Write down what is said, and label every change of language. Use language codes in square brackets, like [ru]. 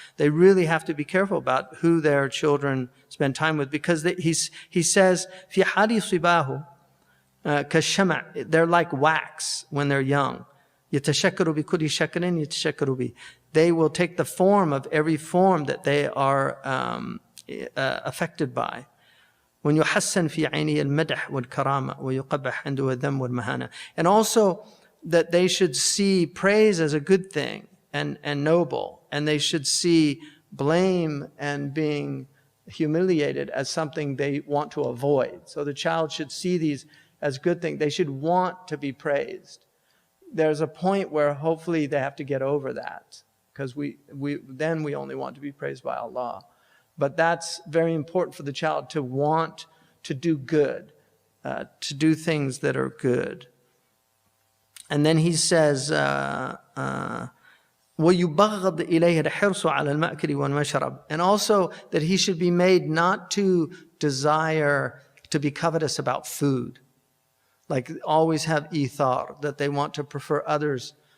[en] They really have to be careful about who their children spend time with, because he says, [ar] فِي حَالِ صِبَاهُ كَالشَّمَعِ, [en] they're like wax when they're young. [ar] يَتَشَكَّرُ بِكُلِّ شَكْرٍ يَتَشَكَّرُ بِهِ. [en] They will take the form of every form that they are affected by. when [ar] يحسن في عينه المدح والكرامة ويقبح عنده الذم والمهانة. [en] And also that they should see praise as a good thing and noble, and they should see blame and being humiliated as something they want to avoid. So the child should see these as good things. They should want to be praised. There's a point where hopefully they have to get over that, because we only want to be praised by Allah. But that's very important for the child, to want to do good, to do things that are good. And then he says, [ar] وَيُبَغَّضْ إِلَيْهِ الْحِرْصُ عَلَى الْمَأْكِلِ وَالْمَشْرَبِ. [en] And also that he should be made not to desire to be covetous about food. Like always have ithar, that they want to prefer others.